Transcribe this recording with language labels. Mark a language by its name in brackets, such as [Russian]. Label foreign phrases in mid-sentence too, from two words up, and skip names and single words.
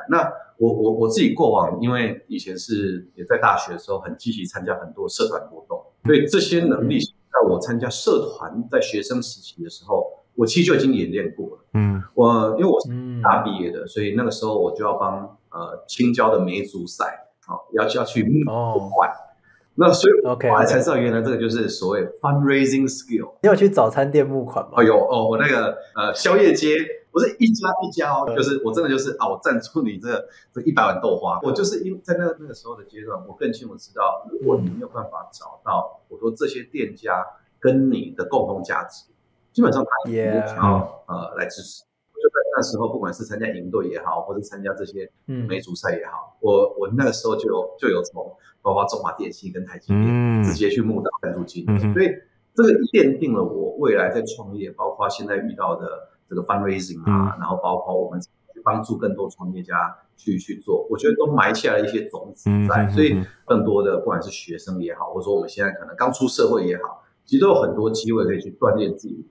[Chinese] 那我自己過往，因為以前也在大學的時候很積極參加很多社团活動，所以這些能力在我參加社团在學生時期的時候，我其實就已經演練過了。因為我是大畢業的，所以那個時候我就要幫青椒的梅竹賽要去募款。那所以我還才知道，原來這個就是所謂 [English] fundraising skill。 [Chinese] 你有去早餐店募款嗎？有我那個宵夜街不是一家一家就是我真的就是我贊助你這100碗豆花。我就是因在那個時候的階段，我更清楚知道，如果你沒有辦法找到我說這些店家跟你的共同價值，基本上他也不想要來支持。就在那時候，不管是參加營隊也好，或者參加這些梅竹賽也好，我那個時候就有從包括中華電信跟台積電直接去募到贊助金，所以這個奠定了我未來在創業，包括現在遇到的這個 fundraising 然後包括我們去幫助更多創業家去做，我覺得都埋下了一些種子在，所以更多的不管是學生也好，或者說我們現在可能剛出社會也好，其實都有很多機會可以去鍛鍊自己。